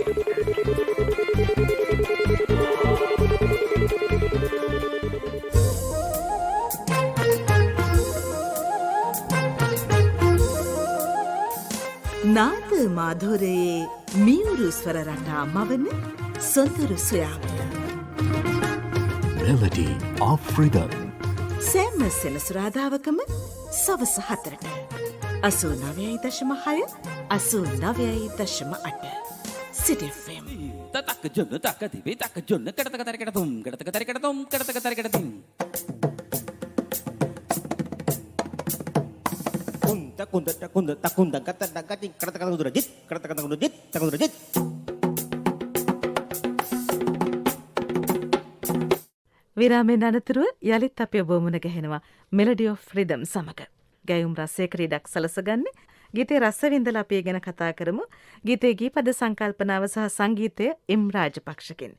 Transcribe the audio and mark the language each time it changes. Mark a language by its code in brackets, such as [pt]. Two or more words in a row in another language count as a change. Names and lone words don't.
[si] නාද මාධුරයේ මියුරු ස්වර රටා මවන සොඳුරු සොයාම. [en] Melody of Rhythm. [si] සෑම සෙනසුරාදාවකම සවස 4ට 89.6 89.8 City FM. Tatak jonna taka dibe taka jonna kadata tarikata tum kadata tarikata tum kadata tarikata tum. Kunda takunda kata dagati kadata kadata durajit kadata kadata durajit takunda durajit. විරාමයෙන් අනතුරුව යලිත් අපි ඔබ මුණ ගැහෙනවා මෙලඩි ඔෆ් රිදම් සමග. ගැයුම් රසයේ ක්‍රීඩක් සලසගන්නේ ගීතේ රස විඳලා අපි ගැන කතා කරමු. ගීතේ ගීපද සංකල්පනාව සහ සංගීතය එම් රාජපක්ෂකින්.